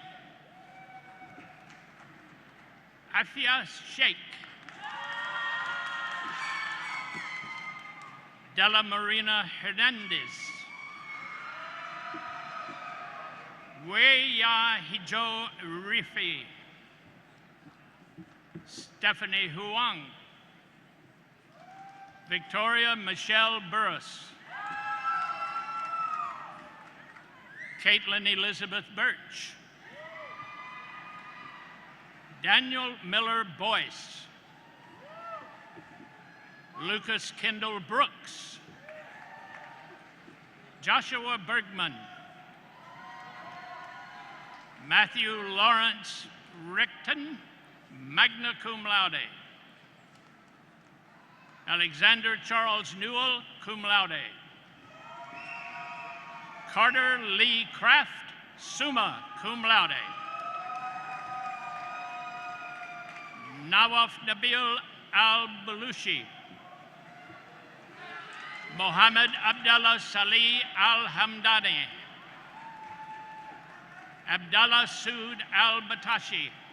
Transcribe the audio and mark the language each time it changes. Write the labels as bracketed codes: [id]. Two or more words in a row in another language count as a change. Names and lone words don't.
[en] Afia Sheikh. Della Marina Hernandez. Weya Hijo Rifi. Stephanie Huang. Victoria Michelle Burris. Caitlin Elizabeth Birch. Daniel Miller Boyce. Lucas Kendall Brooks. Joshua Bergman. Matthew Lawrence Rickton, [la] magna cum laude. [en] Alexander Charles Newell, [la] cum laude. [en] Carter Lee Kraft, [la] summa cum laude. [en] Nawaf Nabil Al-Balushi. Mohammed Abdallah Salih Al-Hamdani. Abdallah Sood Al-Batashi.